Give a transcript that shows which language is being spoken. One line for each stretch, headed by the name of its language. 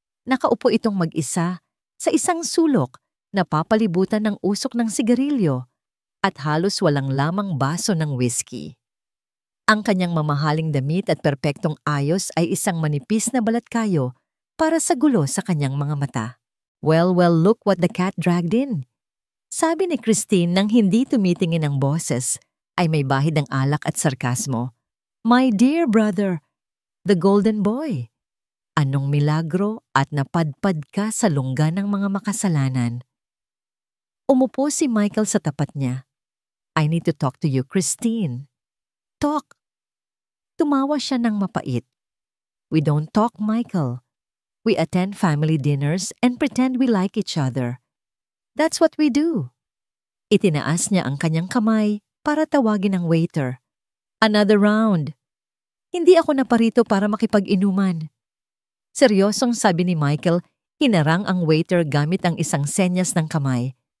Filipino: Nakaupo itong mag-isa sa isang sulok na papalibutan ng usok ng sigarilyo at halos walang lamang baso ng whiskey. Ang kanyang mamahaling damit at perpektong ayos ay isang manipis na balatkayo para sa gulo sa kanyang mga mata.
English: Well, look what the cat dragged in.
Filipino: Sabi ni Christine nang hindi tumitingin ang boses, ay may bahid ng alak at sarkasmo.
English: My dear brother, the golden boy.
Filipino: Anong milagro at napadpad ka sa lungga ng mga makasalanan? Umupo si Michael sa tapat niya.
English: I need to talk to you, Christine. Talk.
Filipino: Tumawa siya ng mapait.
English: We don't talk, Michael. We attend family dinners and pretend we like each other. That's what we do.
Filipino: Itinaas niya ang kanyang kamay para tawagin ang waiter.
English: Another round.
Filipino: Hindi ako naparito para makipag-inuman. Seryosong sabi ni Michael, hinarang ang waiter gamit ang isang senyas ng kamay.